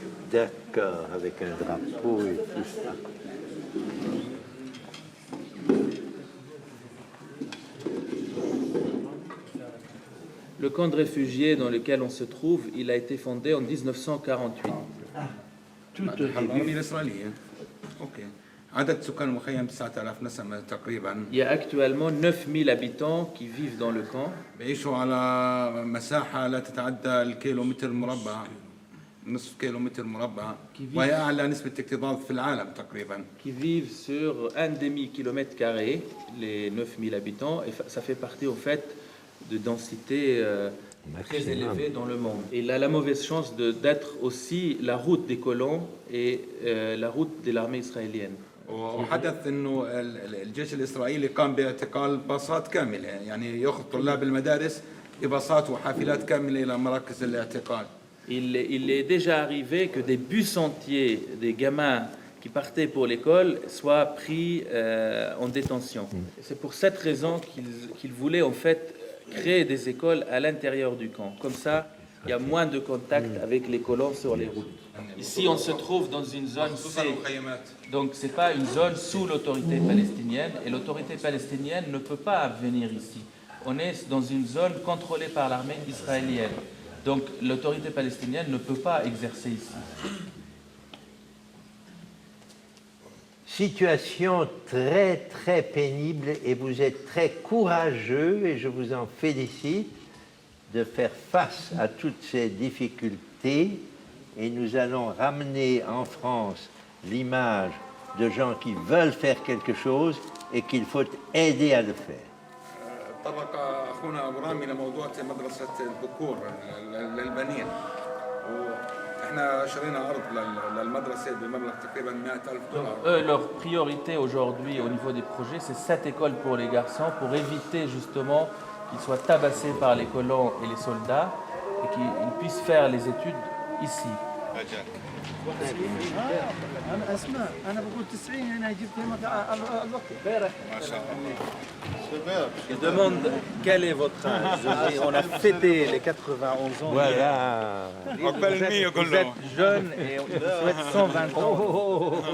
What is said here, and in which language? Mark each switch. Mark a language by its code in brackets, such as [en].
[fr] D'accord, avec un drapeau et tout ça. Le camp de réfugiés dans lequel on se trouve, il a été fondé en 1948. [ar] الأرامل الإسرائيلية. أوكي. عدد سكان المخيم 9000 نسمة تقريبا. [fr] Il y a actuellement 9000 habitants qui vivent dans le camp. [ar] بيعيشوا على مساحة لا تتعدى الكيلومتر مربع، نصف كيلومتر مربع، وهي أعلى نسبة اكتظاظ في العالم تقريبا. [fr] Qui vivent sur un demi-kilomètre carré, les 9000 habitants, et ça fait partie au fait de densité très élevée dans le monde. Et il a la mauvaise chance d'être aussi la route des colons et la route de l'armée israélienne. [ar] وحدث انه الجيش الاسرائيلي قام باعتقال باصات كامله، يعني ياخذ طلاب المدارس بباصات وحافلات كامله الى مراكز الاعتقال. [fr] Il est déjà arrivé que des bus entiers, des gamins qui partaient pour l'école, soient pris en détention. C'est pour cette raison qu'ils voulaient en fait créer des écoles à l'intérieur du camp. Comme ça, il y a moins de contact avec les colons sur les routes. Ici, on se trouve dans une zone C. Donc, ce n'est pas une zone sous l'autorité palestinienne. Et l'autorité palestinienne ne peut pas venir ici. On est dans une zone contrôlée par l'armée israélienne. Donc, l'autorité palestinienne ne peut pas exercer ici. Situation très, très pénible et vous êtes très courageux et je vous en félicite de faire face à toutes ces difficultés et nous allons ramener en France l'image de gens qui veulent faire quelque chose et qu'il faut aider à le faire. [ar] طرق اخونا ابو رامي لموضوع مدرسه البكور للبنين، واحنا شرينا ارض للمدرسه بمبلغ تقريبا $100,000. [fr] Eux, leur priorité aujourd'hui au niveau des projets, c'est cette école pour les garçons pour éviter justement qu'ils soient tabassés par les colons et les soldats et qu'ils puissent faire les études ici. [ar] أنا أسمع أنا بقول 90 هنا جبت هنا الوقت. ما شاء الله. [fr] Il demande quel est votre âge. On a fêté les 91 ans. Voilà. Vous êtes jeune et on vous souhaite 120 ans.